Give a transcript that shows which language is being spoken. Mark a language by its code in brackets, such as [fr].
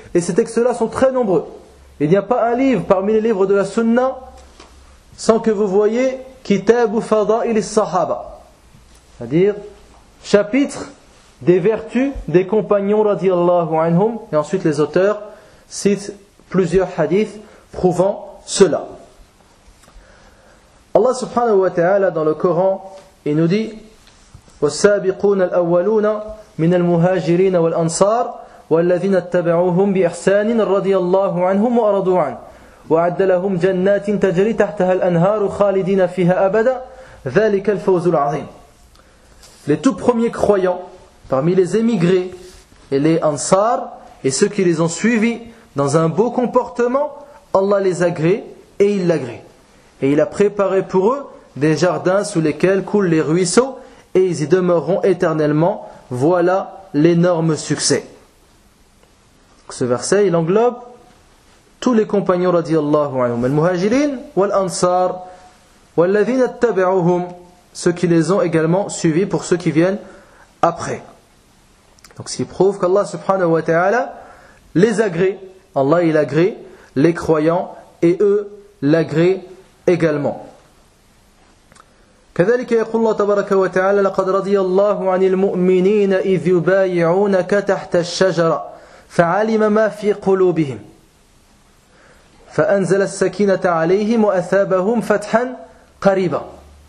[fr] Et ces textes-là sont très nombreux. Il n'y a pas un livre parmi les livres de la Sunna sans que vous voyez Kitab Fada'il al-Sahaba, c'est-à-dire chapitre des vertus des compagnons radiallahu anhum, et ensuite les auteurs citent plusieurs hadiths prouvant cela. Allah subhanahu wa ta'ala dans le Coran, il nous dit: [ar] والسابقون الأولون من المهاجرين والأنصار والذين اتبعوهم بإحسان رضي الله عنهم وأرضوا عنه وعد لهم جنات تجري تحتها الأنهار خالدين فيها أبدا ذلك الفوز العظيم. [fr] Les tout premiers croyants parmi les émigrés et les Ansar et ceux qui les ont suivis dans un beau comportement, Allah les agrée et il l'agrée. Et il a préparé pour eux des jardins sous lesquels coulent les ruisseaux et ils y demeureront éternellement. Voilà l'énorme succès. Ce verset, il englobe tous les compagnons radiallahu anhum, [ar] al-muhajirin wal-ansar wal-ladhina attaba'uhum, [fr] ceux qui les ont également suivis pour ceux qui viennent après. Donc ce qui prouve qu'Allah subhanahu wa ta'ala les agrée, Allah il agrée les croyants et eux l'agréent également. [ar] كذلك يقول الله تبارك وتعالى لقد رضي الله عن المؤمنين إذ يبايعونك تحت الشجرة فعلم ما في قلوبهم فأنزل السكينة عليهم وأثابهم فتحا قريبا.